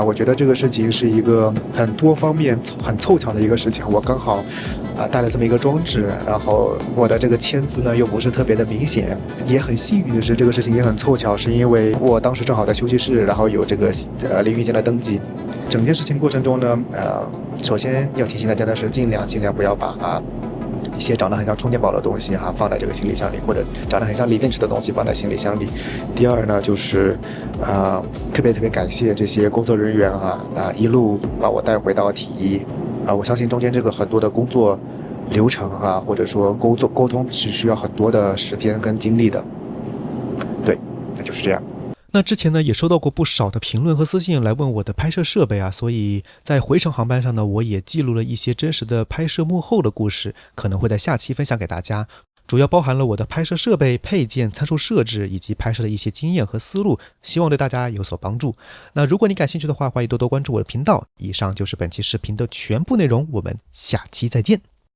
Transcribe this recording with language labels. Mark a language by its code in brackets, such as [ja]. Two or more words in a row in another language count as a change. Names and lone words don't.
[zh] 我覺得這個事情是一個很多方面很湊巧的一個事情。我剛好帶了這麼一個裝置，然後我的這個簽字呢又不是特別的明顯，也很幸運的是這個事情也很湊巧，是因為我當時正好在休息室，然後有這個淋浴間的登記。整件事情過程中呢，首先要提醒大家的是盡量不要把一些長得很像充電寶的東西放在這個行李箱裡，或者長得很像鋰電池的東西放在行李箱裡。第二呢，就是特別感謝這些工作人員一路把我帶回到T1。我相信中間這個很多的工作流程啊，或者說溝通是需要很多的时间跟精力的。对，那就是这样。那之前呢也收到过不少的評論和私信来問我的拍攝設備啊，所以在回程航班上呢，我也記錄了一些真實的拍攝幕後的故事，可能會在下期分享給大家。主要包含了我的拍攝設備、配件、參數設置以及拍攝的一些經驗和思路，希望對大家有所幫助。那如果你感興趣的話，歡迎多多關注我的頻道。以上就是本期視頻的全部內容，我們下期再見。